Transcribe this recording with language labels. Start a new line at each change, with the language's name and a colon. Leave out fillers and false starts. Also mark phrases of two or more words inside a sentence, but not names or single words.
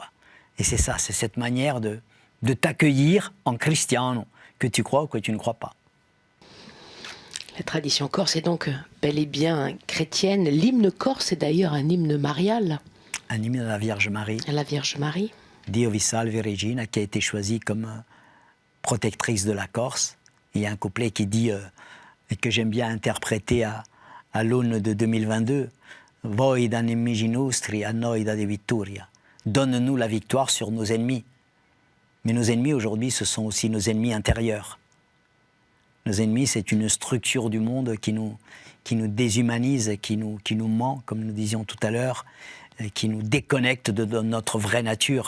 French: Et c'est ça, c'est cette manière de t'accueillir en cristiano, que tu crois ou que tu ne crois pas. La tradition corse est donc bel et bien chrétienne. L'hymne corse est d'ailleurs un hymne marial. Un hymne à la Vierge Marie. À la Vierge Marie.
Corsican: Dio vi salvi Regina,
French: qui a été choisie comme protectrice de la Corse. Il y a un couplet qui dit, et que j'aime bien interpréter à l'aune de 2022,
Corsican: Voi da nemici nostri, a noi da de vittoria.
French: Donne-nous la victoire sur nos ennemis. Mais nos ennemis aujourd'hui, ce sont aussi nos ennemis intérieurs. Nos ennemis, c'est une structure du monde qui nous déshumanise, qui nous ment, comme nous disions tout à l'heure, qui nous déconnecte de notre vraie nature.